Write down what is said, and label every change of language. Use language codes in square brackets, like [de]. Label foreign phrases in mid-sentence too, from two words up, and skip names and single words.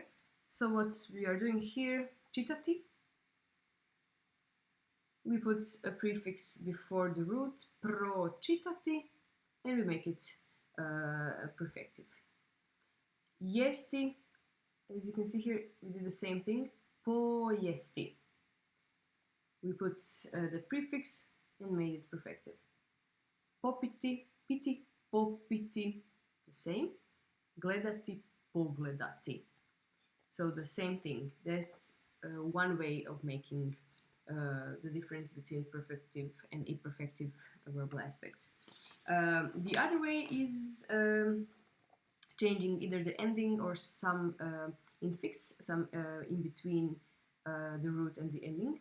[en] So what we are doing here, čitati, we put a prefix before the root, pročitati, and we make it perfective. Jesti, as you can see here, we did the same thing, pojesti. We put the prefix and made it perfective. [hr] Popiti, piti, popiti, [en] the same. [hr] Gledati, pogledati. [en] So the same thing. That's one way of making the difference between perfective and imperfective verbal aspects. The other way is changing either the ending or some infix, some in between the root and the ending.